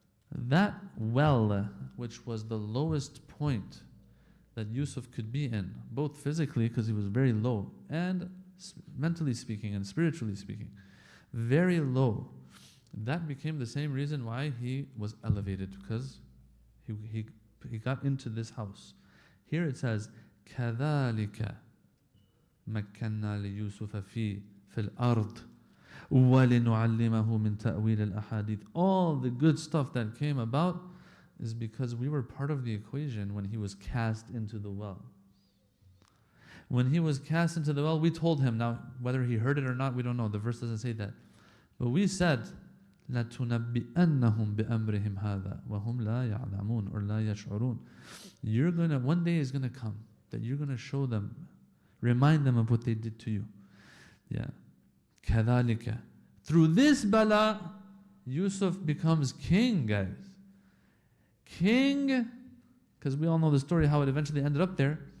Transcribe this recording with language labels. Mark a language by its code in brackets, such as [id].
[en] That well, which was the lowest point that Yusuf could be in, both physically because he was very low, and mentally speaking and spiritually speaking, very low. That became the same reason why he was elevated, because he got into this house. [ar] Here it says, كَذَلِكَ مَكَّنَّا لِيُوسُفَ فِي الْأَرْضِ وَلِنُعَلِّمَهُ مِنْ تَأْوِيلِ الْأَحَادِيثِ. [en] All the good stuff that came about is because we were part of the equation when he was cast into the well. When he was cast into the well, we told him, now whether he heard it or not, we don't know, the verse doesn't say that. But we said, [ar] لَتُنَبِّئَنَّهُمْ بِأَمْرِهِمْ هَذَا وَهُمْ لَا يَعْلَمُونَ [en] or [ar] لَا يَشْعُرُونَ. [en] You're gonna, one day is gonna come that you're gonna show them, remind them of what they did to you. Yeah. كَذَلِكَ. Through this bala, Yusuf becomes king, guys. King, because we all know the story how it eventually ended up there.